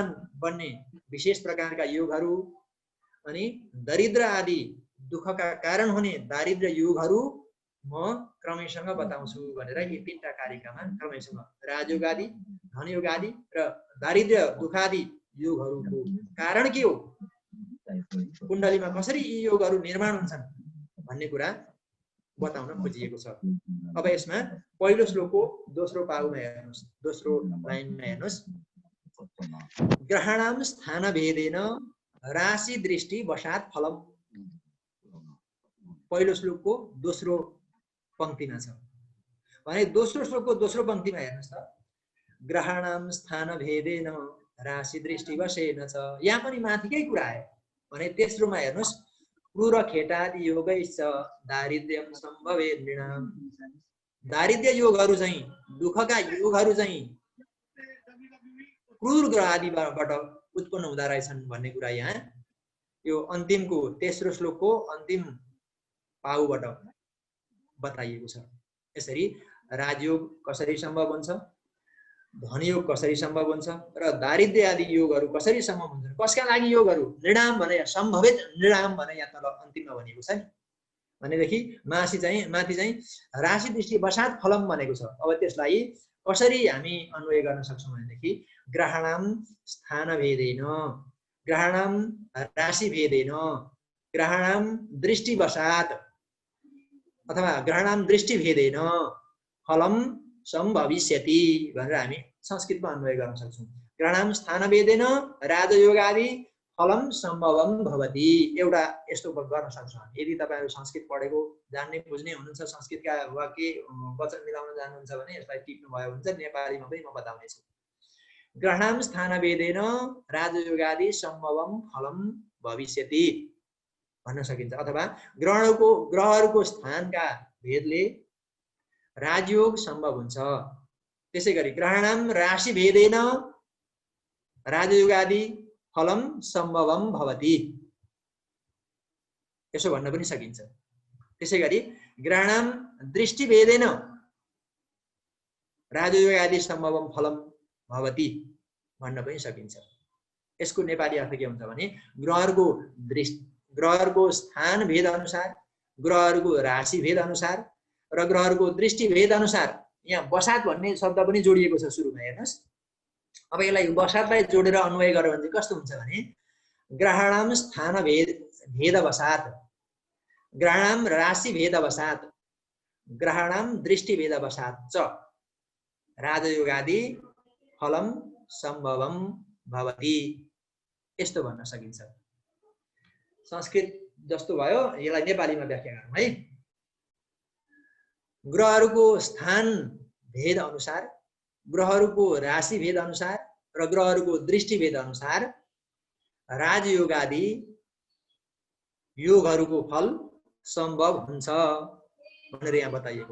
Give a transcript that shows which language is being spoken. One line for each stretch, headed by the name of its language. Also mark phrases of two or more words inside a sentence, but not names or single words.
Nepali: बन्ने विशेष प्रकारका योगहरू, अनि दरिद्र आदि दुःखका कारण हुने दारिद्र्य योगहरू म क्रमैसँग बताउँछु भनेर यी तीनटा कारिकामा क्रमैसँग राजयोग आदि, धनयोग आदि र दारिद्र्य दुःखादि योगहरूको कारण के हो, कुण्डलीमा कसरी यी योगहरू निर्माण हुन्छन् भन्ने कुरा बताउन खोजिएको छ। अब यसमा पहिलो श्लोकको दोस्रो पाउमा हेर्नुस्, दोस्रो लाइनमा हेर्नुस्,
Sanskrit: ग्रहणाम स्थान भेदेन राशि दृष्टि वशात फलम।
Nepali: पहिलो श्लोकको दोस्रो पंक्तिमा छ भने दोस्रो श्लोकको दोस्रो पंक्तिमा हेर्नुस् त,
Sanskrit: ग्रहणाम स्थान भेदेन राशि दृष्टि वशेन
Nepali: छ। यहाँ पनि माथिकै कुरा आयो भने तेस्रोमा हेर्नुस्,
Sanskrit: क्रूर खेटादि योगैश्च दारिद्र्यम सम्भवे नृणाम।
Nepali: दारिद्र्य योगहरू चाहिँ, दुःखका योगहरू चाहिँ क्रूर ग्रह आदिबाट उत्पन्न हुँदा रहेछन् भन्ने कुरा यहाँ यो अन्तिमको तेस्रो श्लोकको अन्तिम पाउबाट बताइएको छ। यसरी राजयोग कसरी सम्भव हुन्छ, धनयोग कसरी सम्भव हुन्छ र दारिद्र्य आदि योगहरू कसरी सम्भव हुन्छ, कसका लागि योगहरू, नृणाम भने सम्भवित नृणाम भने यहाँ तल अन्तिममा भनेको छ नि। भनेदेखि माथि चाहिँ
Sanskrit: राशि दृष्टि वशात फलम
Nepali: भनेको छ। अब त्यसलाई कसरी हामी अन्वय गर्न सक्छौँ भनेदेखि
Sanskrit: ग्रहणाम स्थान भेदेन, ग्रहणाम राशि भेदेन, ग्रहणाम दृष्टि वशात
Nepali: अथवा
Sanskrit: ग्रहणाम दृष्टि भेदेन फलम सम्भविष्यति
Nepali: भनेर हामी संस्कृतमा अन्वय गर्न सक्छौँ।
Sanskrit: ग्रहणाम स्थान भेदेन राजयोगादि फलम सम्भवम भवति,
Nepali: एउटा यस्तो गर्न सक्छौँ। यदि तपाईहरु संस्कृत पढेको जान्ने बुझ्ने हुनुहुन्छ, संस्कृतका वाक्य वचन मिलाउन जान्नुहुन्छ भने यसलाई टिप्नु भयो हुन्छ, नेपालीमा पनि म बताउने छु।
Sanskrit: ग्रहणाम स्थान भेदेन राजयोगादि सम्भवम फलम भविष्यति
Nepali: भन्न सकिन्छ। अथवा ग्रहहरूको स्थानका भेदले राजयोग सम्भव हुन्छ।
Sanskrit: त्यसैगरी ग्रहणाम राशि भेदेन राजयोगादि फलम सम्भवम भवति
Nepali: यसो भन्न पनि सकिन्छ।
Sanskrit: त्यसैगरी ग्रहणाम दृष्टि भेदेन राजयोगादि सम्भवम फलम भवति
Nepali: भन्न पनि सकिन्छ। यसको नेपाली अर्थ के हुन्छ भने ग्रहहरूको स्थान भेद अनुसार, ग्रहहरूको राशि भेद अनुसार र ग्रहहरूको दृष्टि भेद अनुसार यहाँ बसात भन्ने शब्द पनि जोडिएको छ सुरुमा हेर्नुहोस्। अब यसलाई बसातलाई जोडेर अन्वय गर्यो भने चाहिँ कस्तो हुन्छ भने
Sanskrit: ग्रहणम स्थान भेद बसात, ग्रहणम राशि भेद बसात, ग्रहणम दृष्टि भेद बसात च राजयोगादि फलम सम्भवम भवति,
Nepali: यस्तो भन्न सकिन्छ। संस्कृत जस्तो भयो, यसलाई नेपालीमा व्याख्या गरौँ है। ग्रहहरूको स्थान भेद अनुसार, ग्रहहरूको राशि भेद अनुसार र ग्रहहरूको दृष्टि भेद अनुसार राजयोग आदि योगहरूको फल सम्भव हुन्छ भनेर यहाँ बताइएको।